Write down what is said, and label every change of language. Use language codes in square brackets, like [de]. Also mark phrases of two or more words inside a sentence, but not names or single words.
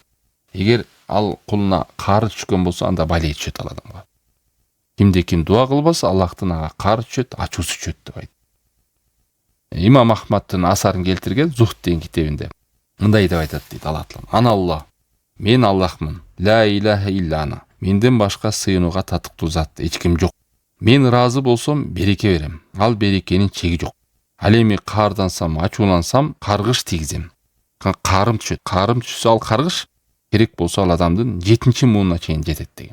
[ky] Эгер ал кулуна каары түшкөн болсо, анда бале түшөт ал адамга. Кимде ким дуа кылбаса, Аллахтын ага каары түшөт, ачуусу түшөт деп айт. Имам Ахмадтын асарын келтирген Зухд деген китебинде мындай деп айтат дейт Алла Таалам. [ar] أنا الله, [ky] мен Аллахмын. [ar] لا إله إلا أنا. [ky] Менден башка сыйынууга татыктуу зат эч ким жок. Мен ыраазы болсом, береке берем. Ал берекенин чеги жок. Ал эми каардансам, ачуулансам, каргыш тийгизем. Каарым түшөт. Каарым түшсө, ал каргыш керек болсо ал адамдын 7-чи муунуна чейин жетет деген.